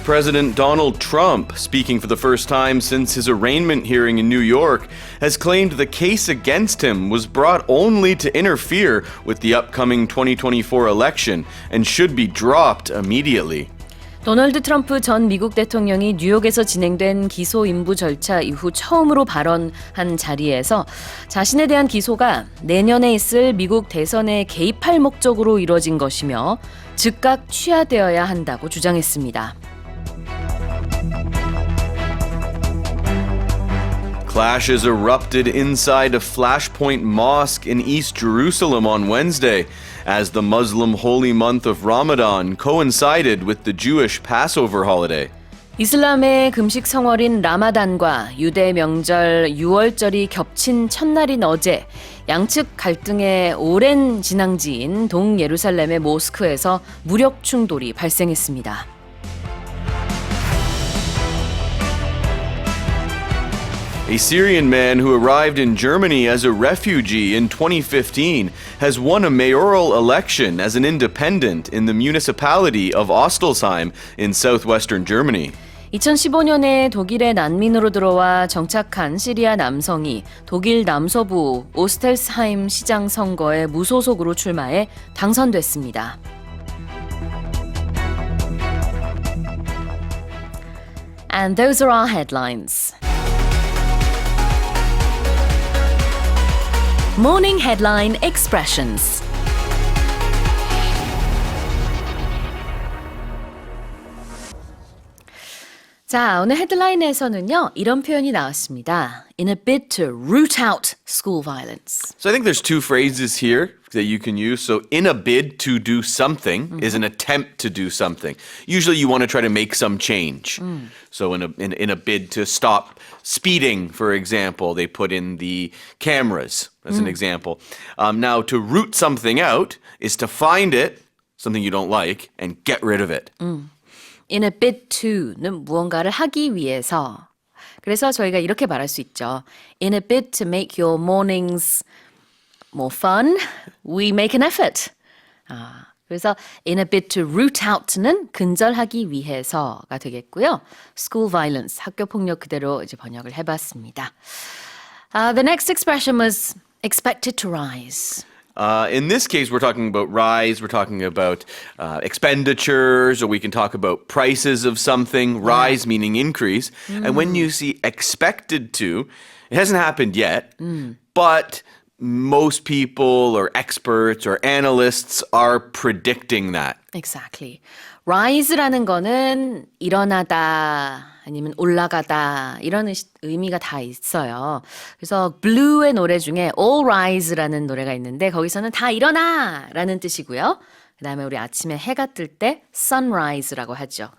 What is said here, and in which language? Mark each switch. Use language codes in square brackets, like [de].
[en] President Donald Trump, speaking for the first time since his arraignment hearing in New York, has claimed the case against him was brought only to interfere with the upcoming 2024 election and should be dropped immediately. [ko] 도널드 트럼프 전 미국 대통령이 뉴욕에서 진행된 기소 인부 절차 이후 처음으로 발언한 자리에서 자신에 대한 기소가 내년에 있을 미국 대선에 개입할 목적으로 이뤄진 것이며 즉각 취하되어야 한다고 주장했습니다. [en] Clashes erupted inside a Flashpoint Mosque in East Jerusalem on Wednesday as the Muslim holy month of Ramadan coincided with the Jewish Passover holiday. [ko] 이슬람의 금식 성월인 라마단과 유대 명절 유월절이 겹친 첫날인 어제 양측 갈등의 오랜 진앙지인 동예루살렘의 모스크에서 무력 충돌이 발생했습니다. [en] A Syrian man who arrived in Germany as a refugee in 2015 has won a mayoral election as an independent in the municipality of Ostelsheim in southwestern Germany. [ko] 2015년에 독일의 난민으로 들어와 정착한 시리아 남성이 독일 남서부 오스텔스하임 시장 선거에 무소속으로 출마해 당선됐습니다. [en] And those are our headlines. Morning Headline Expressions. [ko] 자, 오늘 헤드라인에서는요, 이런 표현이 나왔습니다. [en] In a bid to root out school violence. So I think there's two phrases here that you can use. So in a bid to do something is an attempt to do something. Usually you want to try to make some change. So in a bid to stop speeding, for example, they put in the cameras as an example. Now to root something out is to find it, something you don't like, and get rid of it. In a bid to [ko] 는 무언가를 하기 위해서. 그래서 저희가 이렇게 말할 수 있죠. [en] In a bid to make your mornings more fun, we make an effort. [ko] 그래서 [en] in a bid to root out [ko] 는 근절하기 위해서가 되겠고요. [en] School violence, [ko] 학교 폭력 그대로 이제 번역을 해봤습니다. [en] The next expression was expected to rise. In this case, we're talking about rise, we're talking about expenditures, or we can talk about prices of something, rise meaning increase. And when you see expected to, it hasn't happened yet, but most people or experts or analysts are predicting that. Exactly. [ko] rise라는 거는 일어나다 아니면 올라가다 이런 의미가 다 있어요. 그래서 블루의 노래 중에 All Rise라는 노래가 있는데 거기서는 다 일어나 라는 뜻이고요. 그 다음에 우리 아침에 해가 뜰 때 sunrise라고 하죠.